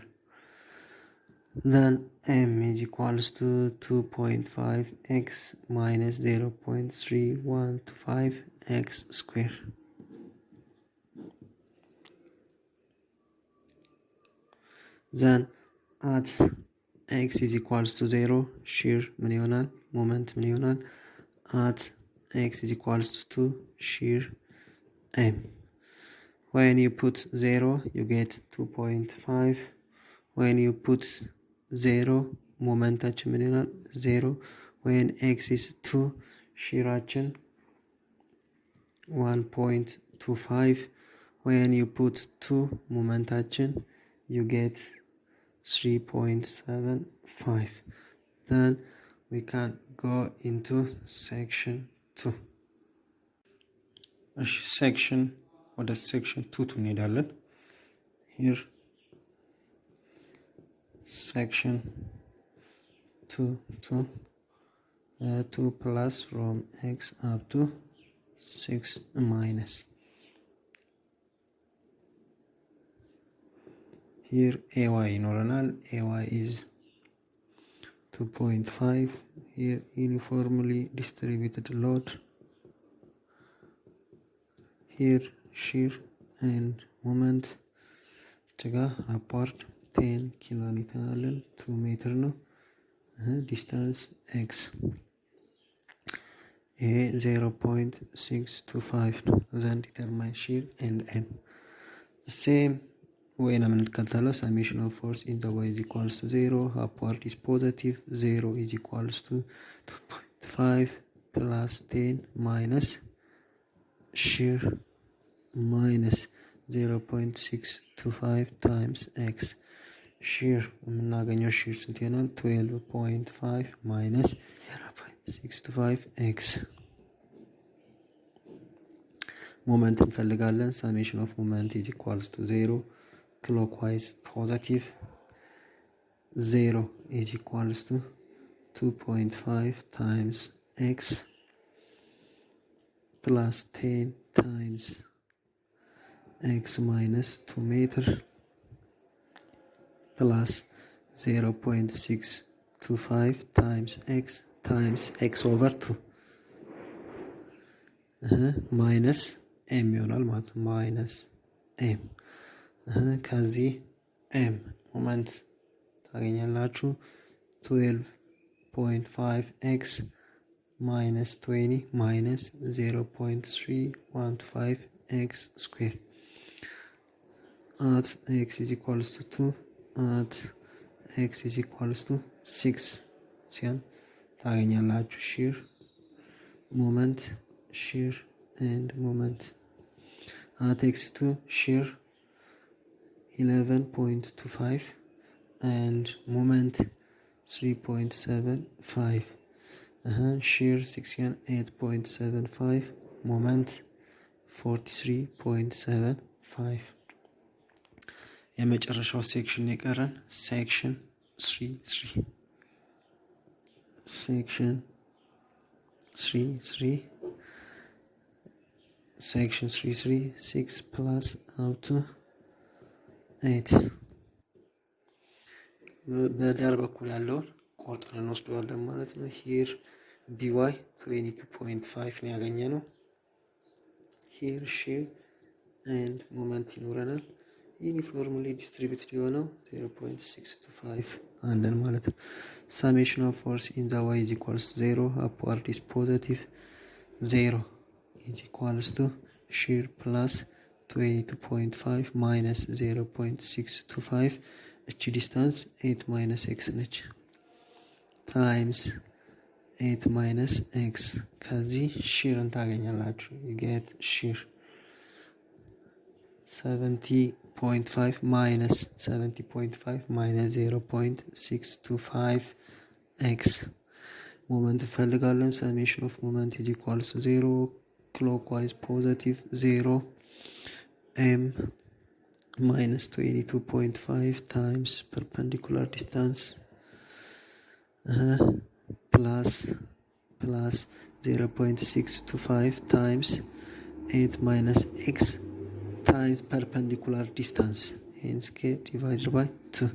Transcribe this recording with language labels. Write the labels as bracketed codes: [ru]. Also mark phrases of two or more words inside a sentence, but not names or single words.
[en] then m is equals to 2.5 x minus 0.3125 x square. then at x is equals to 0 shear [am] ምን ይሆናል? ሞመንት ምን ይሆናል? [en] at x is equals to 2 shear m. When you put 0 you get 2.5. when you put 0 [am] ሞመንታችን ምን ይሆናል? [en] 0. when x is 2 shearaችን 1.25. when you put 2 ሞመንታችን you get 3.75. then we can go into section 2. section [am] ወደ section 2 እንሄዳለን። [en] here section 2 plus from x up to 6 minus. here ay ይኖረናል። ay is 2.5. here uniformly distributed load. here shear and moment together apart 10 kilonewton [am] አለን 2 ሜትር ነው። [en] distance x [am] ይሄ 0.625 ነው። [en] then determine shear and m. same way [am] ነው የምንከተለው። [en] summation of force in the y is equals to 0. upward is positive. 0 is equals to 2.5 plus 10 minus shear minus 0.625 times x. shear [am] የምናገኘው shear ስንት ይሆናል? [en] 12.5 minus 0.625 x. [am] ሞመንት እንፈልጋለን። [en] summation of moment is equals to 0. clockwise positive. 0 is equals to 2.5 times x plus 10 times x minus 2 meter plus 0.625 times x over 2 minus m [am] ይሆናል ማለት ነው። [en] minus m [am] ከዚህ m ሞመንት ታገኛላችሁ [en] 12.5 x minus 20 minus 0.315 x square at x is equals to 2 at x is equals to 6 [am] ሲሆን ታገኛላችሁ [en] shear moment shear and moment. at x2 shear 11.25 and moment 3.75. shear section 8.75 moment 43.75. [am] የመጨረሻው ሴክሽን የቀረን [en] section 3 section 6 plus up to 8 [am] በዳር በኩል ያለውን ቆርጠን እንወስደዋለን ማለት ነው። [en] here by 22.5 [am] ነው ያገኘነው። [en] here shear and moment ይኖረናል። uniformly distributed [am] የሆነው 0.625 አለን ማለት ነው። [en] summation of force in the y is equals to 0. upward is positive. 0 is equals to shear plus 22.5 minus 0.625 [am] እቺ ዲስታንስ [en] 8 minus x ነች times 8 minus x [am] ከዚህ shearን ታገኛላችሁ። [en] you get shear 70.5 minus 0.625 x. moment እንፈልጋለን። summation of moment is equals to 0. clockwise positive 0 m minus 22.5 times perpendicular distance plus 0.625 times 8 minus x times perpendicular distance and scale divided by 2.